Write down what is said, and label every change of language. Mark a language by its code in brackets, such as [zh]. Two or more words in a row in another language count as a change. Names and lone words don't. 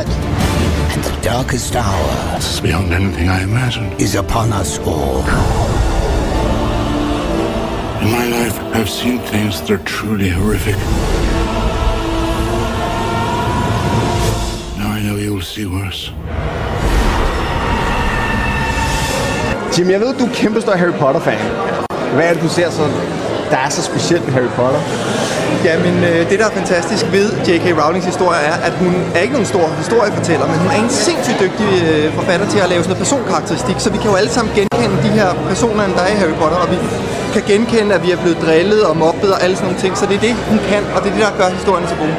[en] And the darkest hour, this is beyond anything I imagined, is upon us all. In my life, I've seen things that are truly horrific. Now I know you will see worse. [da] Jim, jeg ved, du er kæmpe stor Harry Potter-fan. Hvad er det, du ser så, der er så specielt ved Harry Potter? Jamen, det der er fantastisk ved J.K. Rowlings historie er, at hun er ikke nogen stor historiefortæller, men hun er en sindssygt dygtig forfatter til at lave sådan noget personkarakteristik, så vi kan jo alle sammen genkende de her personer, der er i Harry Potter, og vi kan genkende, at vi er blevet drillet og mobbet og alle sådan nogle ting, så det er det, hun kan, og det er det, der gør historien så god.